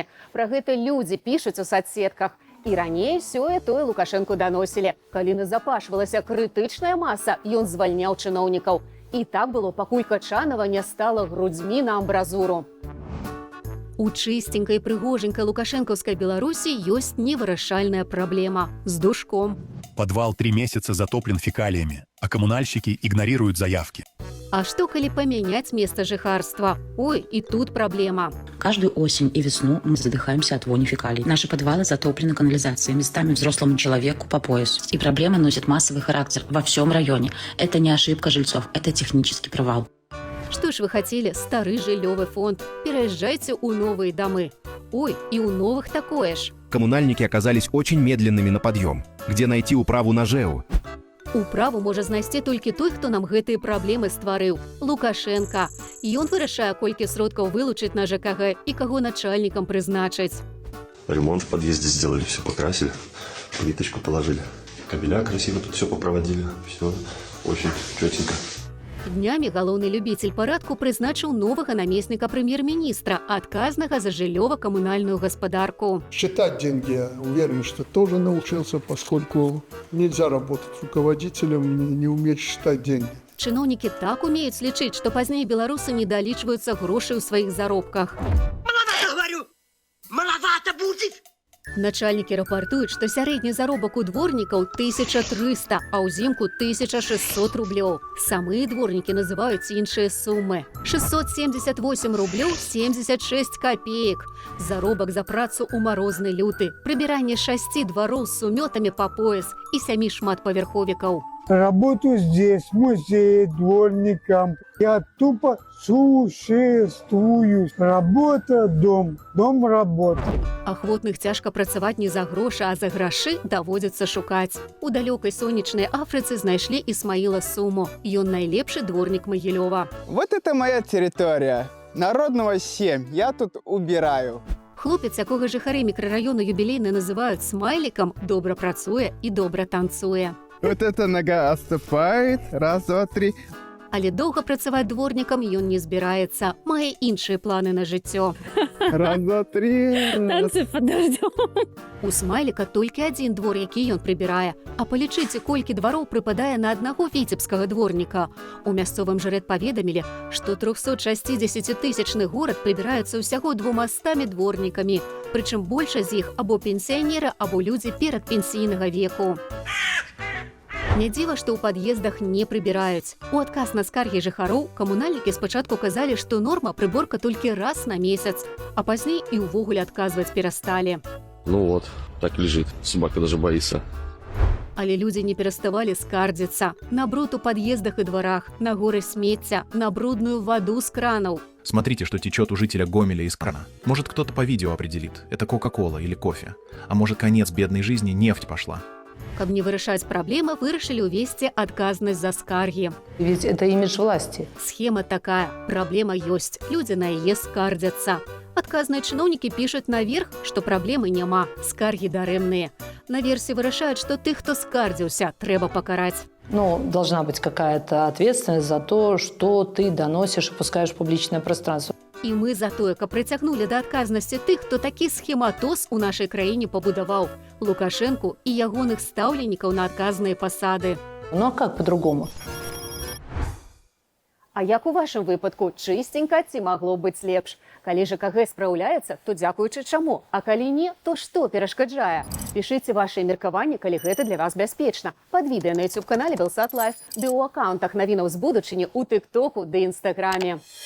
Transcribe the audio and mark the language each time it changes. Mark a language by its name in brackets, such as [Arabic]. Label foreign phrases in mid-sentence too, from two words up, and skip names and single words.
[Belarusian] Пра гэта людзі пішуць у садсетках. І раней сёе-тое Лукашэнку даносілі. Калі назапашвалася крытычная маса, ён звальняў чыноўнікаў. І так было, пакуль Качанова не стала грудзьмі на амбразуру. У чыстенькай прыгоженькай лукашэнкаўскай Беларусі ёсць невырашальная праблема з душком. [Russian] Подвал 3 месяца затоплен фекалиями, а коммунальщики игнорируют заявки. [Belarusian] А што калі памяняць месца жыхарства? Ой, і тут праблема. [Russian] Каждую осень и весну мы задыхаемся от вони фекалий. Наши подвалы затоплены канализацией, местами взрослому человеку по пояс. И проблема носит массовый характер во всем районе. Это не ошибка жильцов, это технический провал. [Belarusian] Што ж вы хацелі, стары жыллёвы фонд? Пераязджайце ў новыя дамы. Ой, і ў новых такое ж. [Russian] Коммунальники оказались очень медленными на подъем. Где найти управу на ЖЭУ? [Belarusian] Управу можа знайсці толькі той, хто нам гэтыя праблемы стварыў. Лукашенка. Ён вырашае, колькі сродкаў вылучыць на ЖКГ і каго начальнікам прызначыць. [Russian] Ремонт в подъезде сделали, все покрасили, плиточку положили. Кабеля красиво тут все попроводили. Все очень четенько. [Belarusian] Днямі галоўны любіцель парадку прызначыў новага намесніка прэм'ер-міністра, адказнага за жыллёва-камунальную гаспадарку. [Russian] Считать деньги, я уверен, что тоже научился, поскольку нельзя работать руководителем, не уметь считать деньги. [Belarusian] Чыноўнікі так умеюць лічыць, што пазней беларусы не далічваюцца грошай у сваіх заробках. [Russian] Маловато, говорю! Маловато будет! [Belarusian] Начальнікі рапартуюць, што сярэдні заробак у дворнікаў 1300, а ўзімку 1600 рублёў. Самыя дворнікі называюць іншыя сумы. 678 рублёў 76 копеек. Заробак за працу ў марозны люты. Прыбіранне 6 двароў з сумётамі па пояс і 7 шматпавярховікаў. [Russian] Работаю здесь, в музее, дворником. Я тупо существую. Работа, дом, дом, работа. [Belarusian] Ахвотных цяжка працаваць не за грошы, а за грашы даводзіцца шукаць. У далёкай сонечнай Афрыцы знайшлі Ісмаіла Суму. Ён найлепшы дворнік Магілёва. [Russian] Вот это моя территория. Народного 7. Я тут убираю. [Belarusian] Хлопец, якога жыхары мікрараёну юбілейна называюць смайлікам, добра працуе і добра танцуе. [Russian] Вот эта нога отступает. Раз, два, три. [Belarusian] Але доўга працаваць дворнікам ён не збіраецца, мае іншыя планы на жыццё. [Russian] Раз, два, три. [Belarusian] У смайліка толькі адзін двор, які ён прыбірае. А палічыце, колькі двароў прыпадае на аднаго віцебскага дворніка. У мясцовым жрэд паведамілі, што 360-тысячны горад прыбіраецца ўсяго 200 дворнікамі. Прычым большасць з іх або пенсіянеры, або людзі перадпенсійнага веку. Не дзіва, што ў пад'ездах не прыбіраюць. У адказ на скаргі жыхароў камунальнікі спачатку казалі, што норма прыборка толькі раз на месяц, а пазней і ўвогуле адказваць перасталі. [Russian] Ну вот, так лежит. Собака даже боится. [Belarusian] Але людзі не пераставалі скардзіцца. На бруд у пад'ездах і дварах, на горы смецця, на брудную ваду з кранаў. [Russian] Смотрите, что течет у жителя Гомеля из крана. Может, кто-то по видео определит, это Кока-Кола или кофе. А может, конец бедной жизни, нефть пошла. [Belarusian] Каб не вырашаць праблемы, вырашылі ўвесці адказнасць за скаргі. [Russian] Ведь это имидж власти. [Belarusian] Схема такая. Праблема ёсць. Людзі на яе скардзяцца. Адказныя чыноўнікі пішуць наверх, што праблемы няма, скаргі дарэмныя. Наверсе вырашаюць, што тых, хто скардзіўся, трэба пакараць. [Russian] Ну, должна быть какая-то ответственность за то, что ты доносишь и пускаешь в публичное пространство. [Belarusian] І мы за тое, каб прыцягнулі да адказнасці тых, хто такі схематоз у нашай краіне пабудаваў. Лукашэнку і ягоных стаўленнікаў на адказныя пасады. [Russian] Ну а как по-другому? [Belarusian] А як у вашым выпадку, чыстенька ці магло быць лепш? Калі ЖКГ спраўляецца, то дзякуючы чаму? А калі не, то што перашкаджае? Пішыце вашыя меркаванні, калі гэта для вас бяспечна. Пад відэа на YouTube-канале Белсат Лайф, ды ў акаунтах навінаў з будучыні ў Тык-току ды Інстаграме.